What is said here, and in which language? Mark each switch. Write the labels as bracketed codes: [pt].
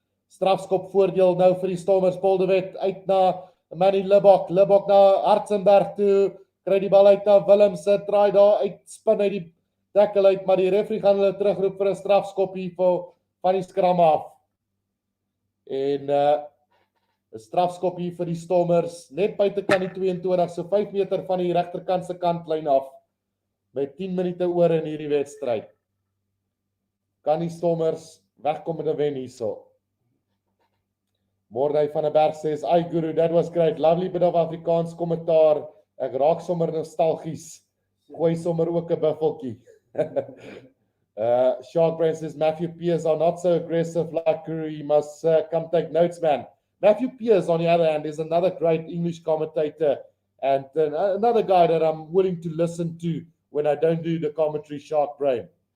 [af] Strafskop voordeel nou vir die Stormers. Paul de Wet uit na Manny Libbok na Hartzenberg toe. Kry die bal uit na Willemse, draai daar uit, spin uit die tackle uit, maar die referee gaan hulle terugroep vir 'n strafskop hier van die skram af. En 'n strafskop hier vir die Stormers, net buitekant die 22, so 5 meter van die regterkant se kantlyn af, met 10 minute oor in hierdie wedstryd. Kan die Stormers wegkom met 'n wen hierso? [en] Mordey van der Berg says, "Ai Guru, that was great. Lovely bit of Afrikaans kommentaar. [af] Ek raak sommer nostalgies. Gooi sommer ook 'n buffeltjie." [en] Sharkbrain says, "Matthew Pearce are not so aggressive like Guru. You must come take notes, man." Matthew Pearce, on the other hand, is another great English commentator and another guy that I'm willing to listen to when I don't do the commentary, Sharkbrain.